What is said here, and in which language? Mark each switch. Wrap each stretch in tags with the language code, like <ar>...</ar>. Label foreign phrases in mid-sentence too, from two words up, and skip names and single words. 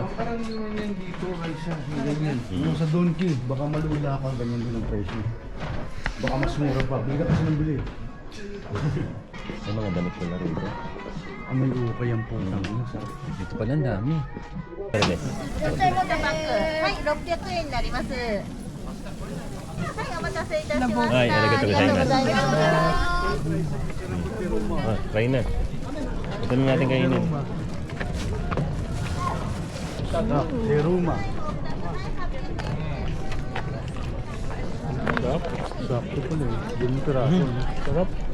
<tl>Parang yun yan dito, Raisa. Ganyan. Yung sa Donkey, baka malula ka, ganyan din ang presyo. Baka mas mura pa. Bili ka kasi ng bili. May mga damit ko na rito. May ukay ang putang. Sarap. Dito pala ang dami. Ernest.</tl> <ja>女性モテバッグ、はい、600円になります。はい、お待たせいたしました。はい、ありがとうございます。ありがとうございます。</ja> <tl>Kain na. Ito na natin kainin. Seruma. Sarap. Sakto pala eh. Ganun piraso. Sarap.</tl>